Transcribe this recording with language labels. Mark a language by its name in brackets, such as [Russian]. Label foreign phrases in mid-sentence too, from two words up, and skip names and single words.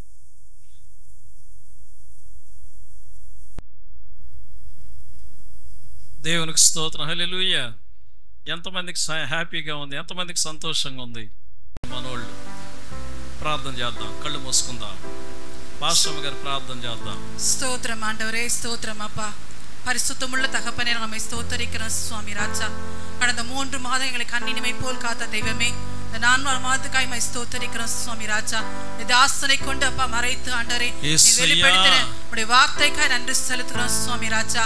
[Telugu] దేవునికి స్తోత్రం. హల్లెలూయా. ఎంతమందికి హ్యాపీగా ఉంది, ఎంతమందికి సంతోషంగా ఉంది? మనోళ్ళు ప్రార్థన చేద్దాం, కళ్ళు మూసుకుందాం. పాస్టర్ గారు ప్రార్థన చేద్దాం. [Tamil] స్తోత్రం ஆண்டவரே, స్తోత్ரம் அப்பா. பரிசுத்தமுள்ள தகப்பனே, நம்மை ஸ்தோத்தரிக்கிறோம் சுவாமி ராஜா. கடந்த 3 மாதம் எங்களை கண்ணினிமை போல் காத்த தெய்வமே, இந்த 4 மாதத்துக்காய் மை ஸ்தோத்தரிக்கிறோம் சுவாமி ராஜா. இந்த ஆசனை கொண்டு அப்பா மறைத்து ஆண்டவரே வெளிப்படுத்தின உடைய வார்த்தைக்காய் நன்றி செலுத்துகிறோம் சுவாமி ராஜா.